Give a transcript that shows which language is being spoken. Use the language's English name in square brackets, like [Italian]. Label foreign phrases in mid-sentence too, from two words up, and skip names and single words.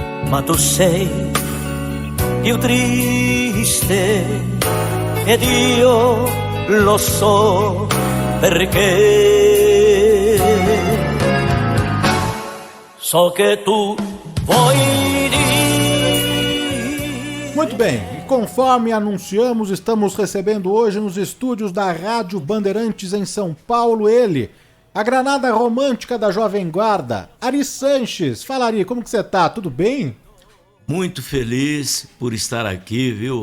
[Italian] ma tu sei più triste ed io lo so perché so che tu vuoi dire. [Portuguese] Muito bem, e conforme anunciamos, estamos recebendo hoje nos estúdios da Rádio Bandeirantes em São Paulo ele, a granada romântica da Jovem Guarda, Ari Sanches. Fala, Ari, como que você tá? Tudo bem? Muito feliz por estar aqui, viu?